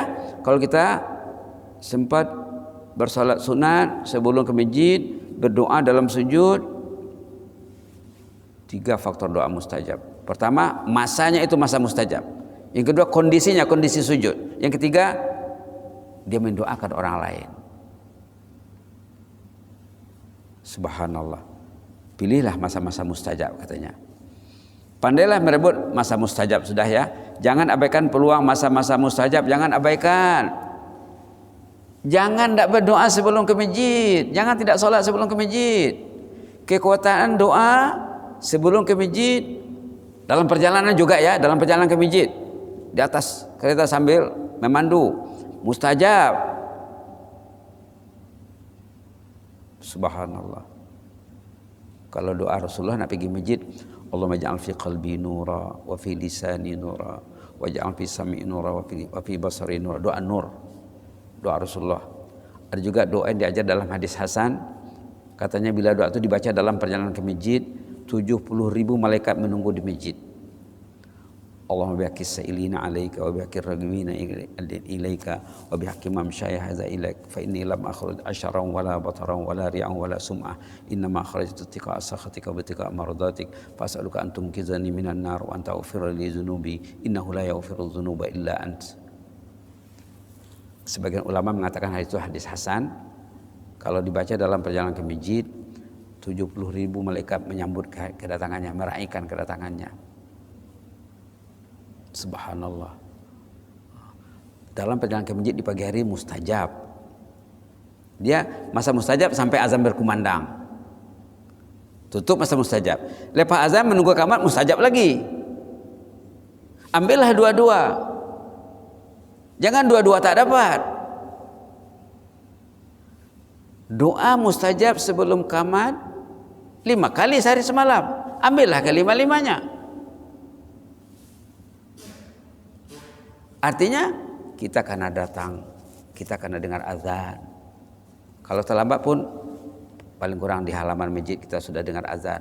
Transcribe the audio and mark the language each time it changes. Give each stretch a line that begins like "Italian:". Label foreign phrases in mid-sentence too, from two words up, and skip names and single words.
Malay: Kalau kita sempat bersalat sunat sebelum ke masjid, berdoa dalam sujud, 3 faktor doa mustajab. Pertama, masanya itu masa mustajab. Yang kedua, kondisinya, kondisi sujud. Yang ketiga, dia mendoakan orang lain. Subhanallah. Pilihlah masa-masa mustajab katanya. Pandailah merebut masa mustajab sudah ya. Jangan abaikan peluang masa-masa mustajab, jangan abaikan. Jangan tidak berdoa sebelum ke masjid. Jangan tidak solat sebelum ke masjid. Kekuatan doa sebelum ke masjid, dalam perjalanan juga ya, dalam perjalanan ke masjid, di atas kereta sambil memandu, mustajab. Subhanallah. Kalau doa Rasulullah nak pergi masjid,
Arabic: اللهم اجعل في قلبي نورا وفي لساني نورا واجعل في سمعي نورا وفي بصري نورا.
Malay: Doa nur, doa Rasulullah. Ada juga doa yang diajar dalam hadis Hasan, katanya bila doa itu dibaca dalam perjalanan ke masjid, 70.000 malaikat menunggu di masjid.
Arabic: اللهم بحق السائلين عليك وبحق الراغبين إليك وبحق ممشاي هذا إليك فإني لم أخرج أشرا ولا بطرا ولا رياء ولا سمعة إنما خرجت اتقاء سخطك واتقاء مرضاتك فأسألك أن تعيذني من النار وأن تغفر لي ذنوبي إنه لا يغفر الذنوب إلا أنت.
Malay: Sebagian ulama mengatakan hadis itu hadis hasan. Kalau dibaca dalam perjalanan ke masjid, 70.000 malaikat menyambut kedatangannya, meraihkan kedatangannya. Subhanallah. Dalam perjalanan ke masjid di pagi hari mustajab. Dia masa mustajab sampai azan berkumandang. Tutup masa mustajab. Lepas azan menunggu qamat mustajab lagi. Ambillah dua-dua. Jangan dua-dua tak dapat. Doa mustajab sebelum qamat 5 kali sehari semalam. Ambillah kelima-limanya. Artinya kita karena datang, kita karena dengar azan. Kalau terlambat pun paling kurang di halaman masjid kita sudah dengar azan.